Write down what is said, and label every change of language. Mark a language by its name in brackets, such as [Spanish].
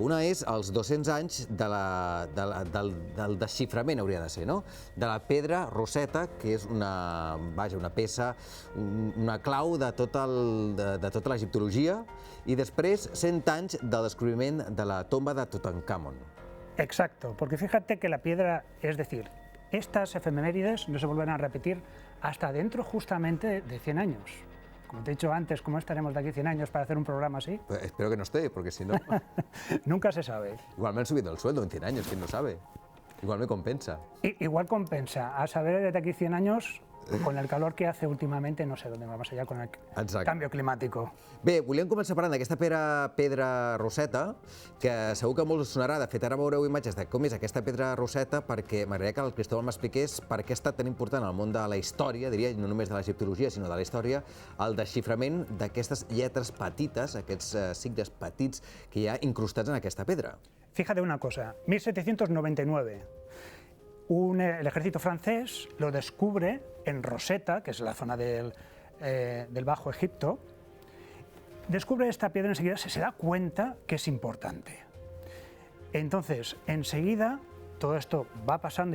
[Catalan] Una és els 200 anys del desxiframent, hauria de ser, no? De la pedra Rosetta, que és una peça, una clau de tota l'egiptologia, i després 100 anys del descobriment de la tomba de Tutankamón. [Spanish] Exacto, porque fíjate que la piedra, es decir, estas efemérides no se vuelven a repetir hasta dentro justamente de 100 años. Como te he dicho antes, ¿cómo estaremos de aquí 100 años para hacer un programa así? Pues espero que no esté, porque si no... Nunca se sabe. Igual me han subido el sueldo en 100 años, quién lo sabe. Igual me compensa. Igual compensa. A saber, de aquí 100 años, con el calor que hace últimamente, no sé dónde vamos allá con el [Catalan] canvi climàtic. Bé, volíem començar parlant d'aquesta pedra Rosetta, que segur que molts us sonarà. De fet, ara veureu imatges de com és aquesta pedra Rosetta, perquè m'agradaria que el Cristóbal m'expliqués per què ha estat tan important al món de la història, diria, no només de l'egiptologia, sinó de la història, el desxiframent d'aquestes lletres petites, aquests signes petits que hi ha incrustats en aquesta pedra. [Spanish] Fíjate una cosa, 1799. El ejército francés lo descubre en Rosetta, que es la zona del Bajo Egipto. Descubre esta piedra enseguida, se da cuenta que es importante. Entonces, enseguida, todo esto va pasando.